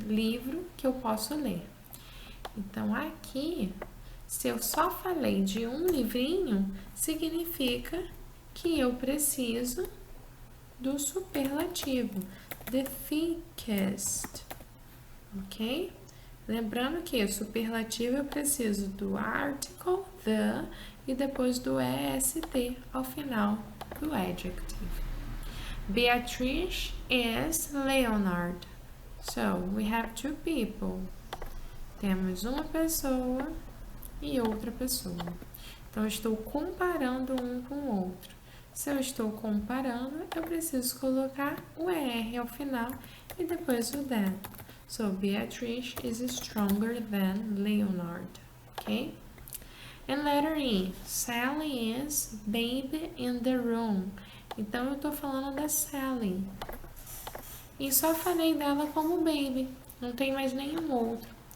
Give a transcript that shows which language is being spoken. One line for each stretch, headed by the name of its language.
Portuguese: Livro que eu posso ler. Então, aqui, se eu só falei de um livrinho, significa que eu preciso do superlativo.
English: The thickest. Ok?
Portuguese: Lembrando que o superlativo eu preciso do article, the, e depois do EST ao final do adjective.
English: Beatrice is Leonard. So, we have two people.
Portuguese: Temos uma pessoa e outra pessoa. Então, eu estou comparando um com o outro. Se eu estou comparando, eu preciso colocar o ER ao final e depois o than.
English: So, Beatrice is stronger than Leonard, okay? And letter E, Sally is baby in the room.
Portuguese: Então, eu tô falando da Sally. E só falei dela como baby, não tem mais nenhum outro.